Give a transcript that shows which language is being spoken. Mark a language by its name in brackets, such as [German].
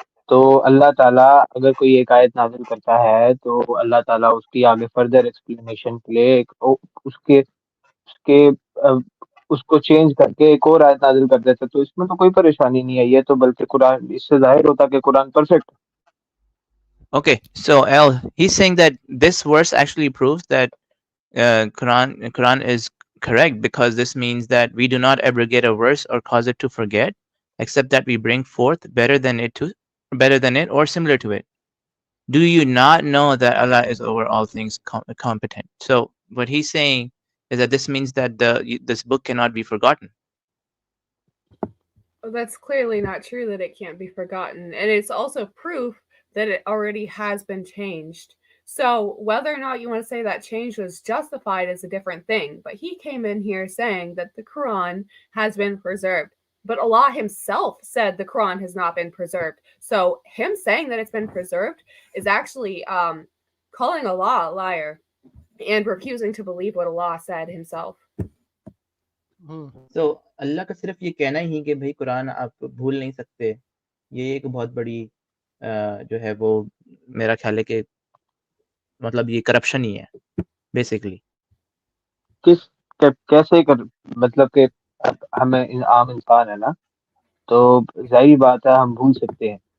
[Hindi] तो अल्लाह ताला अगर कोई एक आयत नाज़िल करता है तो अल्लाह ताला उसकी आगे [English] further explanation [Hindi] के लिए उसके उसके अ, उसको चेंज करके एक और आयत नाज़िल कर देता है। तो इसमें तो कोई परेशानी नहीं है। ये तो बल्कि कुरान इससे ज़ाहिर होता है कि कुरान परफेक्ट है। [English] Okay, so L, he's saying that this verse actually proves that Quran is correct, because this means that we do not abrogate a verse or cause it to forget, except that we bring forth better than it or similar to it. Do you not know that Allah is over all things competent? So what he's saying is that this means that this book cannot be forgotten. Well, that's clearly not true that it can't be forgotten. And it's also proof that it already has been changed. So whether or not you want to say that change was justified is a different thing. But he came in here saying that the Quran has been preserved. But Allah himself said the Quran has not been preserved. So him saying that it's been preserved is actually calling Allah a liar and refusing to believe what Allah said himself. [Hindi] तो अल्लाह का सिर्फ ये कहना ही कि भाई कुरान आप भूल नहीं सकते, ये एक बहुत बड़ी जो है वो मेरा ख्याल है कि मतलब ये करप्शन ही है बेसिकली। कैसे कर मतलब कि हमें आम इंसान है ना, तो जाहिर बात है हम भूल सकते हैं।